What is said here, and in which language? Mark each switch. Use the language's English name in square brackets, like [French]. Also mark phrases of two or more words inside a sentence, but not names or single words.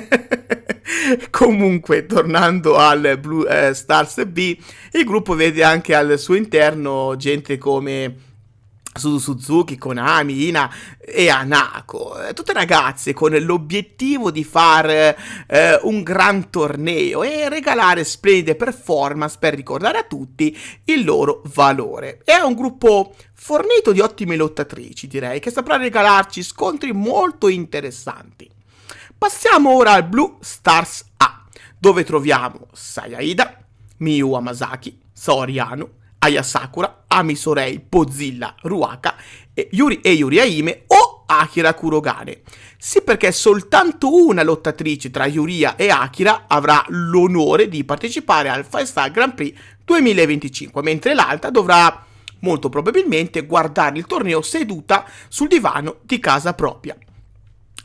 [Italian] Comunque, tornando al Blue Stars B, il gruppo vede anche al suo interno gente come Suzuki, Konami, Ina e Hanako, tutte ragazze con l'obiettivo di fare un gran torneo e regalare splendide performance per ricordare a tutti il loro valore. È un gruppo fornito di ottime lottatrici, direi, che saprà regalarci scontri molto interessanti. Passiamo ora al Blue Stars A, dove troviamo Saya Ida, Miyu Hamasaki, Saori Anou, Aya Sakura, Ami Sorei, Bozilla, Ruaka, Yuri Aime o Akira Kurogane. Sì, perché soltanto una lottatrice tra Yuria e Akira avrà l'onore di partecipare al 5-Star Grand Prix 2025, mentre l'altra dovrà molto probabilmente guardare il torneo seduta sul divano di casa propria.